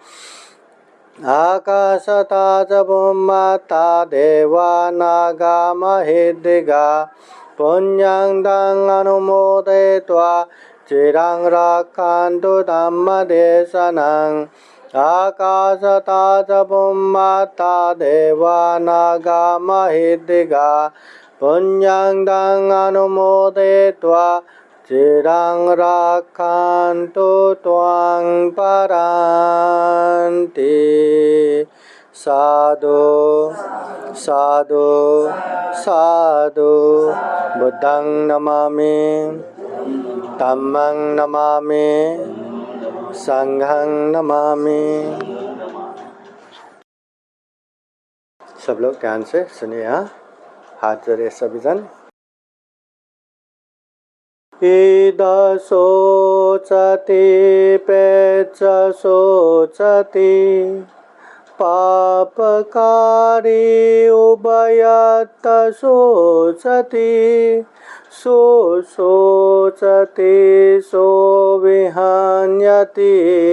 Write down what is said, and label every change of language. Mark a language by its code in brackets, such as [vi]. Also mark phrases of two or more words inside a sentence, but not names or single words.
[pi] आकाशता च भूम्मता देवा नागा महिद्दिगा पुण्यं दं अनुमोदयित्वा चिरं रक्षन्तु धम्मदेशनम् आकाशता च भूम्मता देवा नागा महिद्दिगा पुण्यं दं अनुमोदयित्वा चिरं रक्षन्तु त्वां परान्ति साधु साधु साधु बुद्धं नमामि धम्मं नमामि संघं नमामि। [hi] सब लोग ध्यान से सुनिए। हाथ जोड़े सभी जन। [pi] इद शोचति पेच शोचति पापकारी उभयत शोचति सो शोचति सो विहन्यति